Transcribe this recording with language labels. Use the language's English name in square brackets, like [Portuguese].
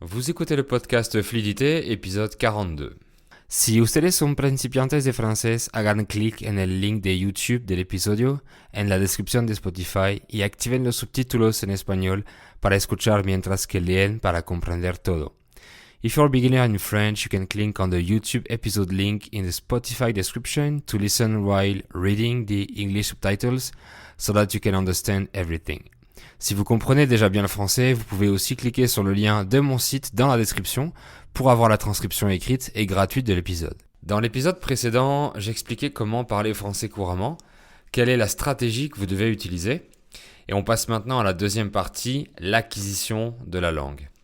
[French] Vous écoutez le podcast Fluidité, épisode 42. [Spanish] Si ustedes son principiantes de francés, hagan clic en el link de YouTube del episodio, en la descripción de Spotify y activen los subtítulos en español para escuchar mientras que leen para comprender todo. [English] If you're a beginner in French, you can click on the YouTube episode link in the Spotify description to listen while reading the English subtitles so that you can understand everything. [French] Si vous comprenez déjà bien le français, vous pouvez aussi cliquer sur le lien de mon site dans la description pour avoir la transcription écrite et gratuite de l'épisode. Dans l'épisode précédent, j'expliquais comment parler français couramment, quelle est la stratégie que vous devez utiliser, et on passe maintenant à la deuxième partie, l'acquisition de la langue.